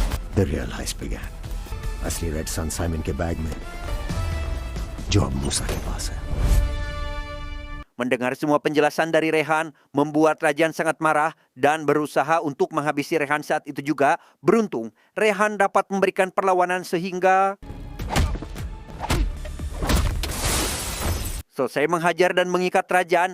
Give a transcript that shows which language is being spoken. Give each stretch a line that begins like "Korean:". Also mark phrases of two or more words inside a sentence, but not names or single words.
English: The real heist began.
Hindi: असली रेड सन साइमन के बैग में जो अब मूसा के पास है.
Indonesian: Mendengar semua penjelasan dari Rehan membuat Rajan sangat marah dan berusaha untuk menghabisi Rehan saat itu juga. Beruntung, Rehan dapat memberikan perlawanan sehingga selesai menghajar dan mengikat Rajan.